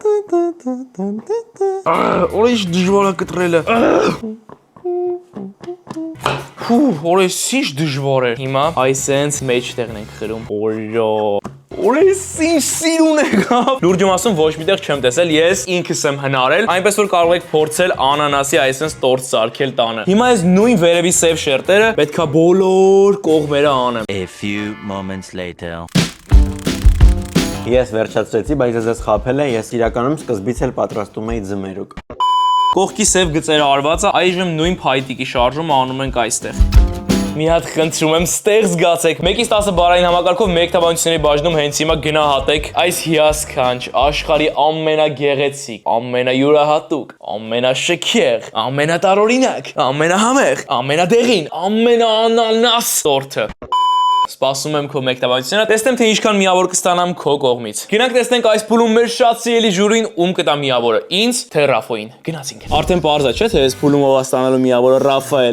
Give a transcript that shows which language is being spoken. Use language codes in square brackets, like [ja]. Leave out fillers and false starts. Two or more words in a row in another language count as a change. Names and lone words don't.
[hy] Արա ինչ դժվար է կտրելը։ Օրես ինչ դժվար է։ Հիմա այսենց մեջտեղն ենք խրում։ Օրո։ Օրես ինչ սիրուն եկա։ Լուրջ եմ ասում, ոչ միտեղ չեմ տեսել, ես ինքս եմ հնարել, այնպես որ կարող եք փորձել անանասի այսպես տորթ սարքել տանը։ Հիմա այս նույն վերևի սև շերտերը պետքա բոլոր կողմերը անեմ։ [en] A few moments later. [hy] Ես վերջացրեցի, բայց ես խաբել եմ, ես իրականում սկզբից էլ պատրաստում էի ձմերուկ։ Կողքի սև գծերը արված է, այժմ նույն փայտիկի շարժումը անում ենք այստեղ։ Մի հատ խնդրում եմ ստեղ զգացեք։ 1-ից 10 բառային համակարգով մեկ թվանությունների բաժնում հենց հիմա գնահատեք այս հիասքանչ աշխարհի ամենագեղեցիկ, ամենայուրահատուկ, ամենաշքեղ, ամենատարօրինակ, ամենահամեղ, ամենադեղին, ամենաանանաս տորթը։ Սպասում եմ քո մեկտավանությունը, տեսնեմ թե ինչքան միավոր կստանամ քո կողմից։ Գնանք տեսնենք այս փուլում մեր շատ սիրելի ժյուրին ում կտա միավորը։ Ինձ թե Ռաֆոին։ Գնացինք։ Արդեն պարզ է, չէ՞ թե այս փուլում ով է ստանալու միավորը Ռաֆայել։